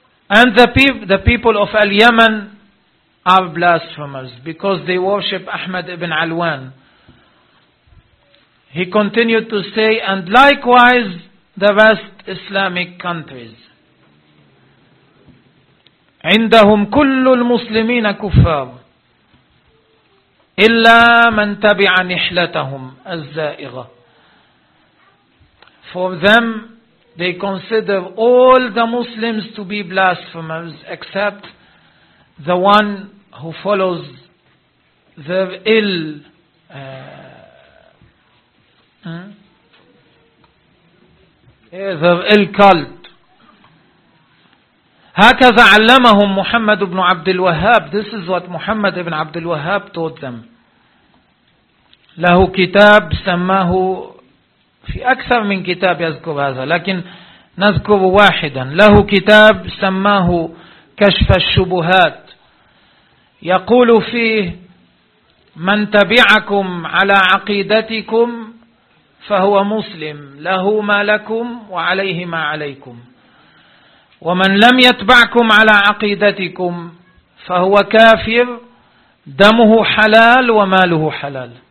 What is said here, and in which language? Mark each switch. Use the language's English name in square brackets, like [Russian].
[English] And the people of Al-Yemen are blasphemers because they worship Ahmed ibn Alwan. He continued to say, and likewise the West Islamic countries. [Arabic] عندهم كل المسلمين كفار إلا من تبع نحلتهم الزائغة. [English] For them, they consider all the Muslims to be blasphemers except the one who follows their ill their ill cult. [Arabic] هكذا علمهم محمد بن عبد الوهاب. [English] This is what Muhammad ibn عبد الوهاب taught them. [Arabic] له كتاب سماه, في أكثر من كتاب يذكر هذا لكن نذكر واحدا, له كتاب سماه كشف الشبهات. يقول فيه من تبعكم على عقيدتكم فهو مسلم, له ما لكم وعليه ما عليكم, ومن لم يتبعكم على عقيدتكم فهو كافر, دمه حلال وماله حلال.